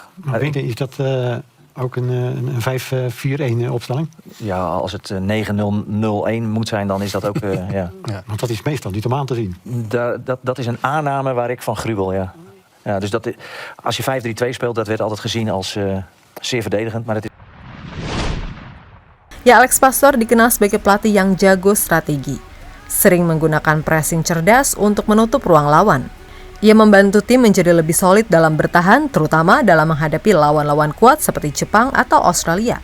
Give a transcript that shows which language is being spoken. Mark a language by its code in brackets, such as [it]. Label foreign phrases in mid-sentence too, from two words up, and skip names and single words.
[nl] Maar winnen, is dat ook een 5-4-1 opstelling? Ja, als het 9-0-0-1 moet zijn, dan is dat ook... ja. Ja, want dat is meestal niet om aan te zien. Dat is een aanname waar ik van gruwel, ja. Ja, dus als je 5-3-2 speelt, dat werd altijd gezien als zeer verdedigend. Maar dat is... [id] Ya, Alex Pastoor dikenal sebagai pelatih yang jago strategi. Sering menggunakan pressing cerdas untuk menutup ruang lawan. Ia membantu tim menjadi lebih solid dalam bertahan, terutama dalam menghadapi lawan-lawan kuat seperti Jepang atau Australia.